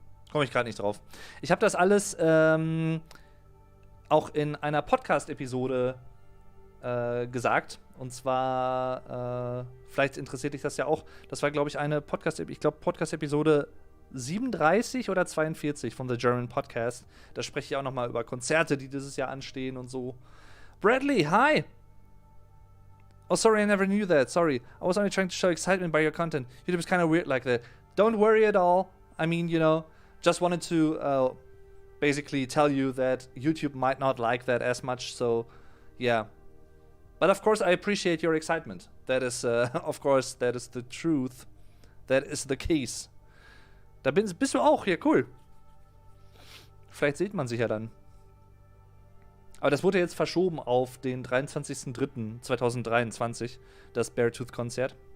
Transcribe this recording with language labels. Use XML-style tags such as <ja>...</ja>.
<de>Komme ich gerade nicht drauf. Ich habe das alles auch in einer Podcast-Episode gesagt. Und zwar, vielleicht interessiert dich das ja auch. Das war, glaube ich, eine Podcast-Episode 37 oder 42 von The German Podcast. Da spreche ich auch nochmal über Konzerte, die dieses Jahr anstehen und so.</de> <en>Bradley, hi! Oh, sorry, I never knew that. Sorry. I was only trying to show excitement by your content. YouTube is kind of weird like that. Don't worry at all. I mean, just wanted to basically tell you that YouTube might not like that as much, so yeah. But of course, I appreciate your excitement. That is, of course, that is the truth. That is the case.</en> <de>Da bist du auch, ja, cool. Vielleicht sieht man sich ja dann. Aber das wurde jetzt verschoben auf den 23.03.2023, das Beartooth-Konzert.</de>